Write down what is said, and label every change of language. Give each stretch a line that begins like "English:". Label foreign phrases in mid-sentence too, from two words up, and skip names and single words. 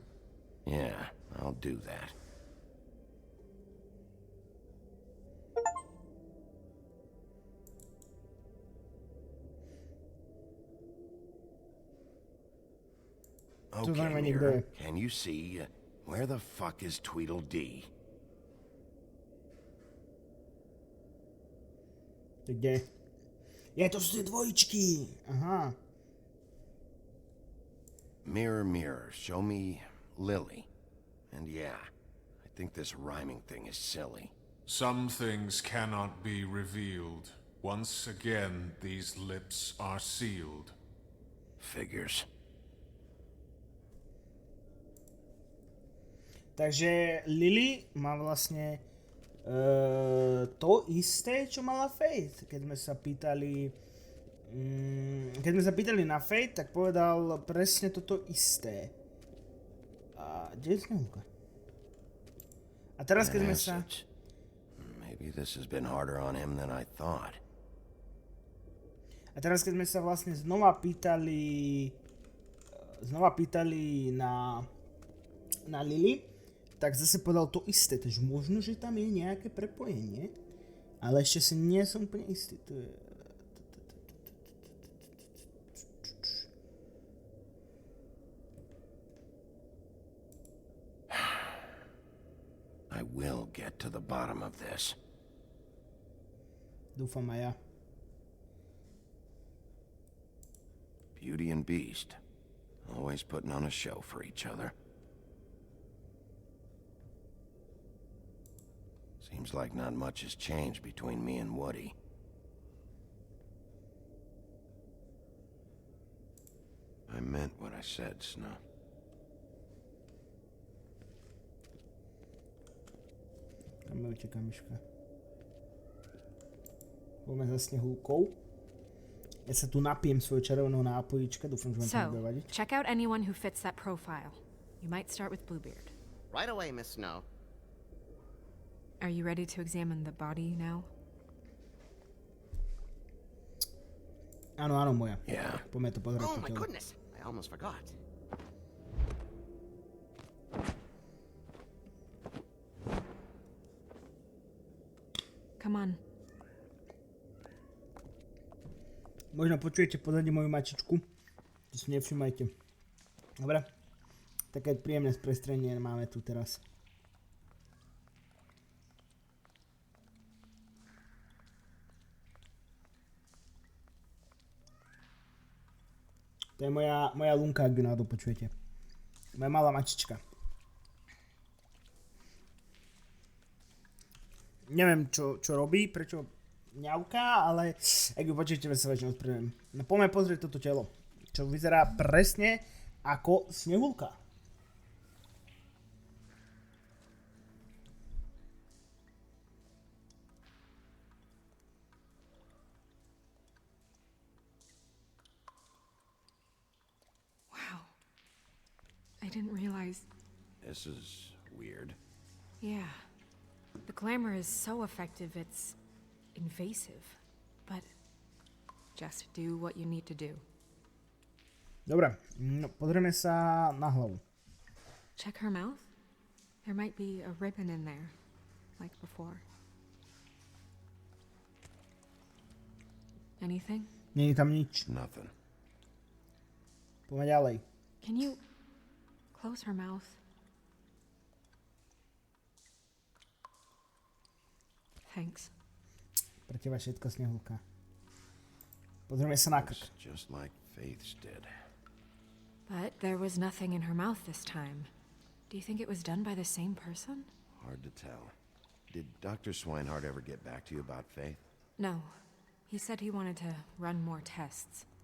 English: Yeah, I'll do that. Okay,
Slovak: znamená
English: Mirror,
Slovak: nikde.
English: can you see where the fuck is Tweedledee?
Slovak: To kde? To sú tie dvojičky. Aha.
English: Mirror, mirror, show me Lily. And yeah, I think this rhyming thing is silly. Some things cannot be revealed. Once again, these lips are sealed. Figures.
Slovak: Takže Lily má vlastne to isté, čo mala Faith. Keď sme sa pýtali na Faith, tak povedal presne toto isté. A kde je Snehuľka? A teraz keď sme sa...
English: Maybe this has been harder on him than I thought.
Slovak: A teraz keď sme sa vlastne znova pýtali na Lily, tak zase povedal to isté, takže možno, že tam je nejaké prepojenie, ale ešte si nie som úplne istý. To je...
English: I will get to the bottom of this.
Slovak: Dúfam aj ja.
English: Beauty and Beast. Always putting on a show for each other. Seems like not much has changed between me and Woody. I meant what I said, Snow.
Slovak: Kam mi uteká myška? Poďme za Snehuľkou. Ja sa tu napijem svojho červeného nápojička, dúfam, že vám to nebude vadiť.
English: Check out anyone who fits that profile. You might start with Bluebeard. Right away, Miss Snow. Are you ready to examine the body now?
Slovak: Áno, moja.
English: Yeah.
Slovak: Poďme to pozrieť
English: Oh
Slovak: po
English: my
Slovak: tele.
English: goodness, I almost forgot. Come on.
Slovak: Možno počujete pozadí moju mačičku. To si nevšimajte. Dobre. Také príjemné sprestrenie máme tu teraz. To je moja Lunka, ak ju náhodou počujete. Moja malá mačička. Neviem, čo robí, prečo ňauká, ale ak ju počujete, sa väčšinou ospravedlňujem. No poďme pozrieť toto telo, čo vyzerá presne ako Snehuľka.
English: I didn't realize... This is weird. Yeah. The glamour is so effective, it's invasive. But just do what you need to do.
Slovak: Dobre, no, pozrieme sa na hlavu.
English: Check her mouth. There might be a ribbon in there, like before. Anything?
Slovak: Nie je tam nič.
English: Nothing.
Slovak: Poďme ďalej.
English: Can you close her mouth? Thanks.
Slovak: Pre teba všetko, Snehuľka. Pozrieme sa na krk.
English: It's just like Faith's did. But there was nothing in her mouth this time. Do you think it was done by the same person? Hard to tell. Did Dr. Swinehart ever get back to you about Faith? No. He said he wanted to run more tests.